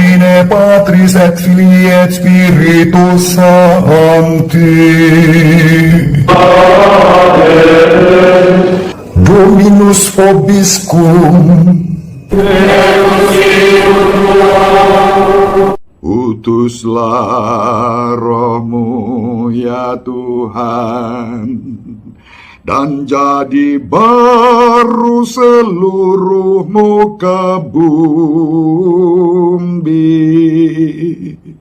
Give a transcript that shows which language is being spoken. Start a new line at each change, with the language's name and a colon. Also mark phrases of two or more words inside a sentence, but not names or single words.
Latin: Patris et Filii et Spiritus Sancti. Dominus vobiscum.
Indonesian: Utuslah Roh-Mu ya Tuhan, dan jadi baru seluruh muka bumi.